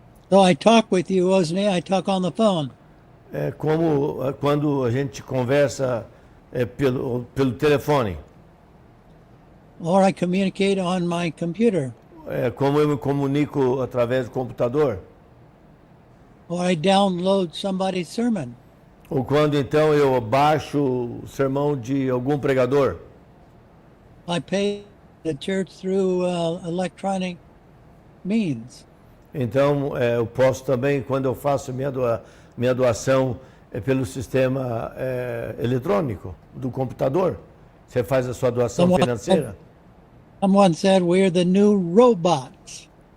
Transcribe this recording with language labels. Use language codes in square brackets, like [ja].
[en] So I talk with you, Osney, I talk on the phone. [pt] É como quando a gente conversa pelo telefone. [en] Or I communicate on my computer. [pt] É como eu me comunico através do computador. [en] Or I download somebody's sermon. [pt] Ou quando então eu baixo o sermão de algum pregador. [en] I pay the church through electronic means. [pt] Então eu posso também, quando eu faço minha doação pelo sistema eletrônico do computador, você faz a sua doação financeira. [en] Someone said we're the new robots.